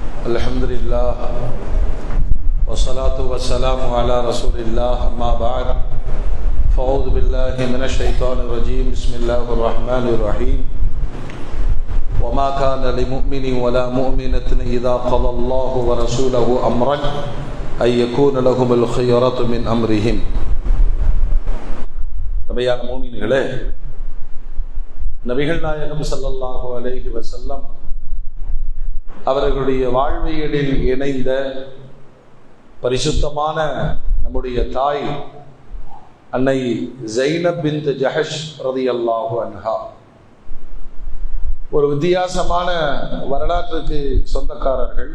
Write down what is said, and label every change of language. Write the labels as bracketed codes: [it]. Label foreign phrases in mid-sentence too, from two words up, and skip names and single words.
[ar] الحمد لله والصلاة والسلام على رسول الله أما بعد فأعوذ بالله من الشيطان الرجيم بسم الله الرحمن الرحيم وما كان لمؤمن ولا مؤمنة إذا قضى الله ورسوله أمرا أن يكون لهم الخيرة من أمرهم. [ta] நபியான மூமின்களே, நபிகள் நாயகம் [ar] صلى الله عليه وسلم [ta] அவர்களுடைய வாழ்வியலில் இணைந்த பரிசுத்தமான நம்முடைய தாய் அன்னை ஸைனப் பின்த் ஜஹஷ் [ar] رضي الله عنها [ta] ஒரு வித்தியாசமான வரலாற்றுக்கு சொந்தக்காரர்கள்.